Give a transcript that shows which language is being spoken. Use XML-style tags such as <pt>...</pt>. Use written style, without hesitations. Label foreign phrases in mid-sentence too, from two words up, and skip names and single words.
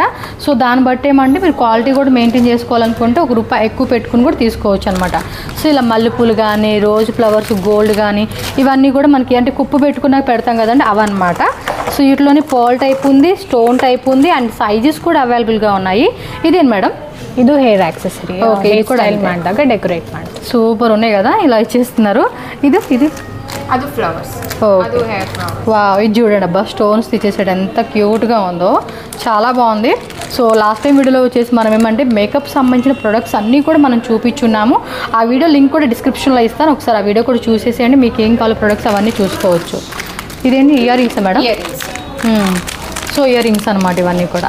<te>సో దాన్ని బట్టి ఏమంటే మీరు క్వాలిటీ కూడా మెయింటైన్ చేసుకోవాలనుకుంటే ₹1 ఎక్కువ పెట్టుకుని కూడా తీసుకోవచ్చు అనమాట. సో ఇలా మల్లెపూలు కానీ,</te> <en>rose flowers,</en> <te>గోల్డ్ కానీ ఇవన్నీ కూడా మనకి అంటే కుప్పు పెట్టుకున్నాక పెడతాం కదండి, అవన్నమాట. సో వీటిలోని</te> <en>pearl type</en> <te>ఉంది,</te> <en>stone type</en> <te>ఉంది, అండ్ సైజెస్ కూడా అవైలబుల్గా ఉన్నాయి. ఇదేంటి మేడం?</te> <kn>ಇದು</kn> <en>hair accessory.</en> <te>ఓకే, ఇది కూడా</te> <kn>ಮಾಡಿದಾಗ ಡೆಕೋರೇಟ್ ಮಾಡಿ</kn> <te>సూపర్ ఉన్నాయి కదా, ఇలా ఇచ్చేస్తున్నారు. ఇది</te> <kn>ಅದು ಫ್ಲవర్స్, ಅದು</kn> <en>hair flowers.</en> <te>వావ్, ఇది చూడండి అబ్బా, స్టోన్స్ తెచ్చేసాడు, ఎంత క్యూట్గా ఉందో, చాలా బాగుంది. సో</te> <en>last time</en> <te>వీడియోలో వచ్చేసి మనం ఏమంటే మేకప్ సంబంధించిన ప్రొడక్ట్స్ అన్నీ కూడా మనం చూపించున్నాము. ఆ</te> <en>video link</en> <te>కూడా డిస్క్రిప్షన్లో ఇస్తాను, ఒకసారి ఆ వీడియో కూడా చూసేసేయండి. మీకు ఏం కావాలో ప్రొడక్ట్స్ అవన్నీ చూసుకోవచ్చు. ఇదేంటి</te> <en>ear rings madam? so ear rings</en> <te>అనమాట ఇవన్నీ కూడా.</te>